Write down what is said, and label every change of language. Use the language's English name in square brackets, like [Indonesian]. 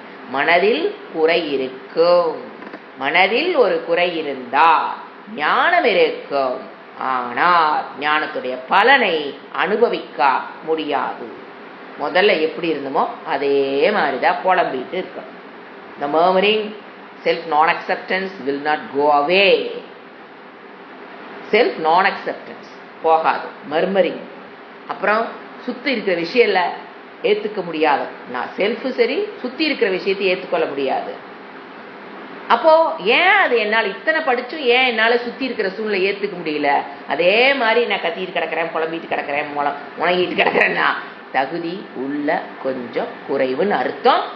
[Tamil] மனதில் குறை இருக்கும். மனதில் ஒரு குறை இருந்தா ஞானம் இருக்கும், ஆனால் ஞானத்துடைய பலனை அனுபவிக்க முடியாது. முதல்ல எப்படி இருந்தோமோ அதே மாதிரிதான் புலம்பிட்டு இருக்கணும். [English] The murmuring, self non-acceptance will not go away. Self non-acceptance [Tamil] போகாது. மர்மரிங், அப்புறம் சுத்தி இருக்கிற விஷயம்ல ஏத்துக்க முடியாது. நான் செல்ஃபு சரி, சுத்தி இருக்கிற விஷயத்தை ஏற்றுக்கொள்ள முடியாது. அப்போ ஏன் அது என்னால் இத்தனை படிச்சும் ஏன் என்னால சுத்தி இருக்கிற சூழ்நிலை ஏத்துக்க முடியல? அதே மாதிரி நான் கத்திட்டு கிடக்கிறேன், புலம்பிட்டு கிடக்கிறேன், முணங்கிட்டு கிடக்கிறேன்னா தகுதி உள்ள கொஞ்சம் குறைவுன்னு அர்த்தம்.